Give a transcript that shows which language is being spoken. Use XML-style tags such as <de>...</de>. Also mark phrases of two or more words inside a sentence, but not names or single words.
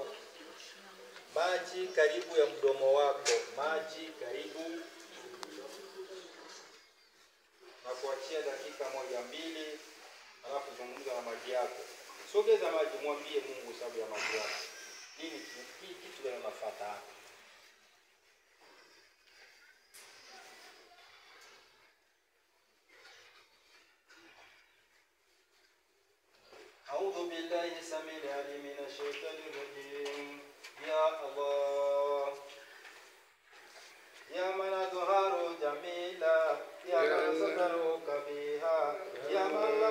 <sw>Maji karibu ya mdomo wako. Maji karibu. Na kuachia dakika 1-2 alafu zungumza na maji yako. Sogeza maji mwambie Mungu sababu ya maji yako. Hii kitu gani unafuata hapa?</sw> <ar>أعوذ بالله السميع العليم من الشيطان الرجيم. يا الله يا من أظهر جميلا يا من ستر كبيها يا من لم</ar>